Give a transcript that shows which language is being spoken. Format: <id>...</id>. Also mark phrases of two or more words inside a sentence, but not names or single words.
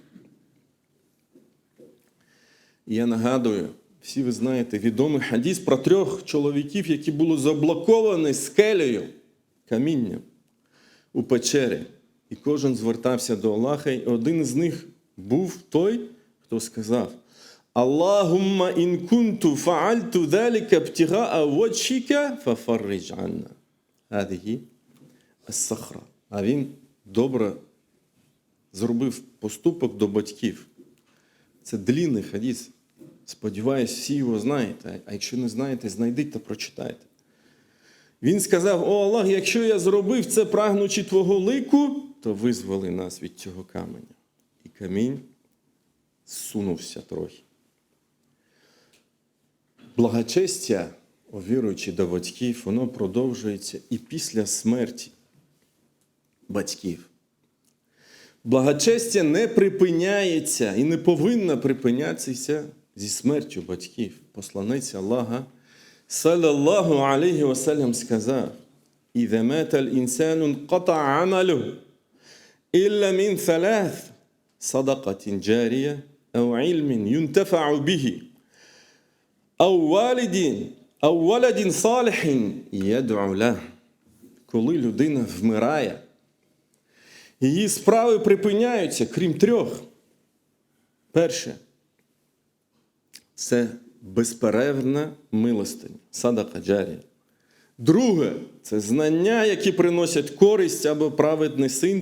<uk>І я нагадую, всі ви знаєте відомий хадіс про 3 чоловіків, які були заблоковані скелею, камінням у печері. І кожен звертався до Аллаха, і один з них був той, хто сказав:</uk> <ar>«اللهم إن كنت فعلت ذلك ابتغاء وجهك ففرج عنا». أديغي الصخرة.</ar> <uk>А він добре зробив поступок до батьків. Це длінний хадіс. Сподіваюсь, всі його знаєте. А якщо не знаєте, знайдіть та прочитайте. Він сказав: «О Аллах, якщо я зробив це, прагнучи Твого лику, то визволи нас від цього каменя». І камінь зсунувся трохи. Благочестя, віруючи до батьків, воно продовжується і після смерті батьків. Благочестя не припиняється і не повинно припинятися зі смертю батьків. Посланець Аллаха,</uk> <ar>صلى الله عليه وسلم,</ar> <uk>сказав:</uk> <ar>«إذا مات الإنسان انقطع عمله إلا من ثلاث صدقة جارية أو علم ينتفع به أو ولد صالح يدعو له.</ar> <uk>Коли людина вмирає, її справи припиняються, крім трьох. Перше – це безперервна милостиня,</uk> <ar>صدقة جارية.</ar> <uk>Друге – це знання, які приносять користь або праведний син.</uk>